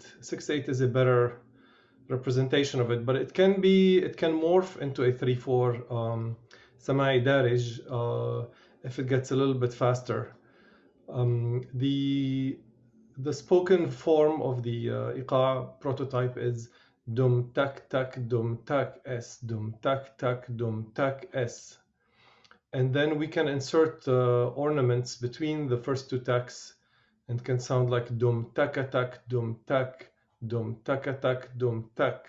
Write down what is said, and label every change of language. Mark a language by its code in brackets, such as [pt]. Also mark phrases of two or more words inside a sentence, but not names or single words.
[en] 6/8 is a better representation of it, but it can morph into a 3/4 Samai Darij if it gets a little bit faster. The spoken form of the Iqaa prototype is dum tak tak dum tak s dum tak tak dum tak s, and then we can insert ornaments between the first two taks and can sound like dum tak dum tak dum tak dum tak.